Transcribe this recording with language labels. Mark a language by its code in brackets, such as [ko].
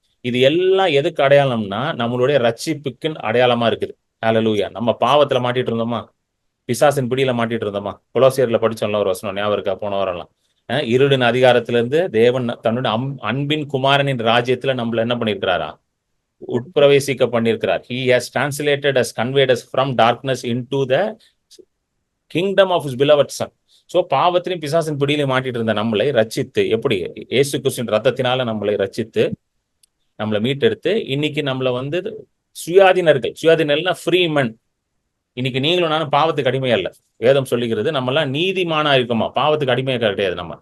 [ta] இது எல்லாம் எதுக்கு அடையாளம்னா, நம்மளுடைய ரட்சிப்புக்கு அடையாளமா இருக்குது. ஹல்லேலூயா. நம்ம பாவத்துல மாட்டிட்டு இருந்தோமா, பிசாசின் பிடியில மாட்டிட்டு இருந்தோமா? கொலோசியர்ல படிச்சோம்ல ஒரு வசனம், ஞாபகம் இருக்கா? போன வரலாம். இருளின் அதிகாரத்திலிருந்து தேவன் தன்னுடைய அன்பின் குமாரனின் ராஜ்யத்துல நம்மள என்ன பண்ணிருக்கிறாரா, உட்பிரவேசிக்க பண்ணிருக்கிறார். [en] He has translated us, conveyed us from darkness into the kingdom of his beloved son. [ta] So பாவத்திலும் பிசாசின் பிடியில மாட்டிட்டு இருந்த நம்மளை ரட்சித்து, எப்படி இயேசு கிறிஸ்துவின் ரத்தத்தினால நம்மளை ரட்சித்து நம்மளை மீட்டெடுத்து இன்னைக்கு நம்மள சுயாதீனர்கள்னா [en] Free men. [ta] இன்னைக்கு நீங்களும் நானும் பாவத்துக்கு அடிமையா இல்ல. வேதம் சொல்லுகிறது நம்ம எல்லாம் நீதிமானா இருக்கோமா, பாவத்துக்கு அடிமையா கிடையாது.